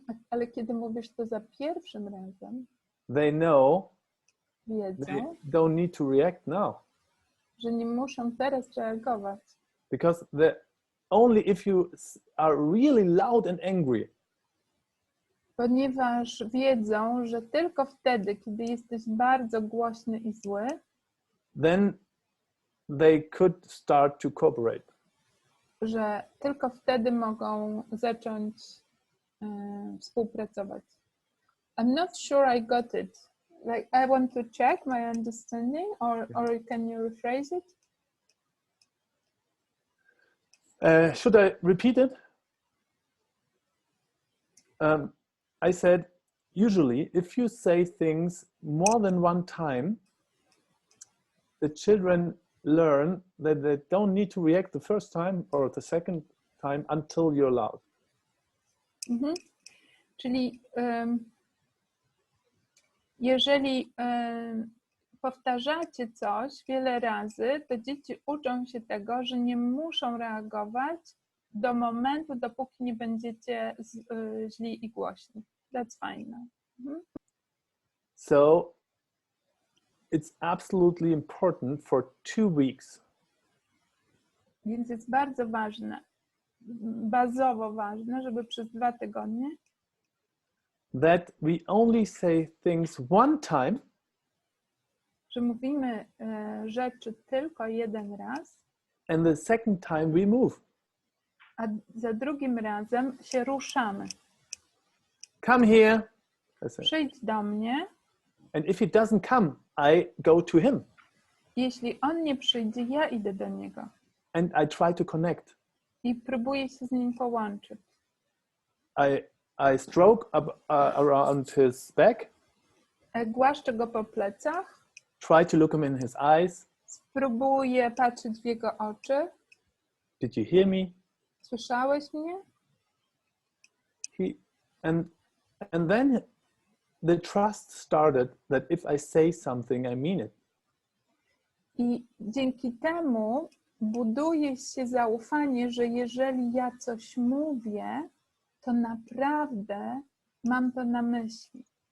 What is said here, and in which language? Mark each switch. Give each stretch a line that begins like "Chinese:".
Polish: Ale kiedy mówisz to za pierwszym razem,
English: they know
Polish: wiedzą,
English: they don't need to react now.
Polish: że nie muszą teraz reagować.
English: Because only if you are really loud and angry,
Polish: Ponieważ wiedzą, że tylko wtedy, kiedy jesteś bardzo głośny i zły,
English: then they could start to cooperate.
Polish: że tylko wtedy mogą zacząć współpracować.
English: I'm not sure I got it. Like, I want to check my understanding, or can you rephrase it? Should I repeat it? I said, usually, if you say things more than one time, the children learn that they don't need to react the first time or the second time until you're loud.
Polish: Czyli jeżeli powtarzacie coś wiele razy, to dzieci uczą się tego, że nie muszą reagować do momentu, dopóki nie będziecie źli i głośni.
English: That's fine. So it's absolutely important for 2 weeks.
Polish: Więc jest bardzo ważne, bazowo ważne, żeby przez 2 tygodnie
English: that we only say things one time,
Polish: że mówimy rzeczy tylko jeden raz,
English: and the second time we move.
Polish: a za drugim razem się ruszamy.
English: Come here.
Polish: Przyjdź do mnie.
English: And if he doesn't come, I go to him.
Polish: Jeśli on nie przyjdzie, ja idę do niego.
English: And I try to connect.
Polish: I próbuję się z nim połączyć.
English: I stroke around his back.
Polish: Głaszczę go po plecach.
English: Try to look him in his eyes.
Polish: Spróbuję patrzeć w jego oczy.
English: Did you hear me?
Polish: Słyszałeś mnie?
English: And then the trust started that if I say something, I mean it.
Polish: I dzięki temu buduje się zaufanie, że jeżeli ja coś mówię, to naprawdę mam to na myśli.